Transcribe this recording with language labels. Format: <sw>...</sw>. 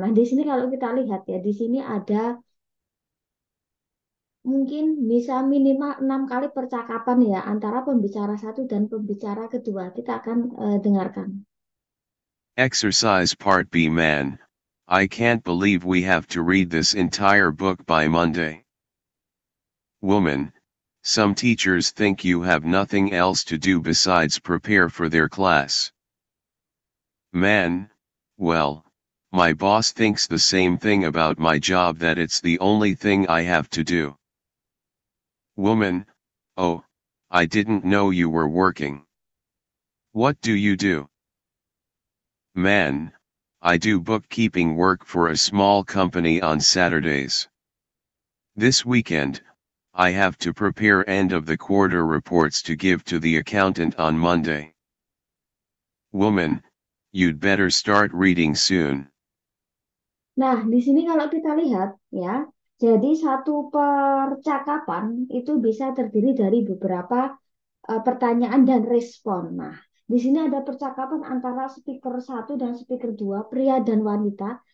<id>Nah, di sini kalau kita lihat ya, di sini ada mungkin bisa minimal 6 kali percakapan ya antara pembicara satu dan pembicara kedua. Kita akan dengarkan.</id> <en>Exercise Part B. Man, I can't believe we have to read this entire book by Monday. Woman, some teachers think you have nothing else to do besides prepare for their class. Man, well, my boss thinks the same thing about my job, that it's the only thing I have to do. Woman, oh, I didn't know you were working. What do you do? Man, I do bookkeeping work for a small company on Saturdays. This weekend, I have to prepare end of the quarter reports to give to the accountant on Monday. Woman, you'd better start reading soon.</en> <id>Nah, di sini kalau kita lihat ya, jadi satu percakapan itu bisa terdiri dari beberapa pertanyaan dan respon. Nah, di sini ada percakapan antara speaker satu dan speaker dua, pria dan wanita.</id>